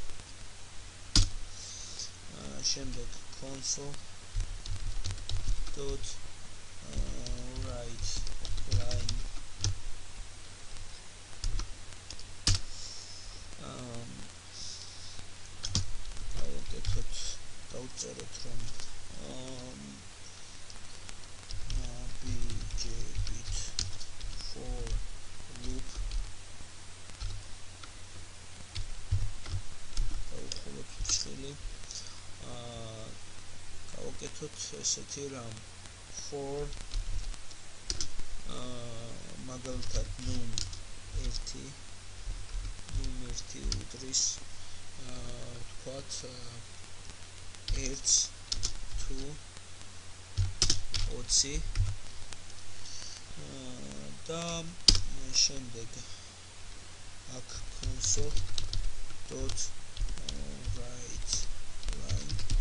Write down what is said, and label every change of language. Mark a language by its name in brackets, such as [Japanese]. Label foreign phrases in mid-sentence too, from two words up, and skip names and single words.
[Georgian] შემდეგ console.writeLine. დავწეროთ რომ [English] navigate for loop. [Georgian] დავხუროთ ცხელი. გავაკეთოთ ესეთი რამ for მაგალითად num1 უდრის ვთქვათ 1 2 20 და შემდეგ აქ console.writeLine.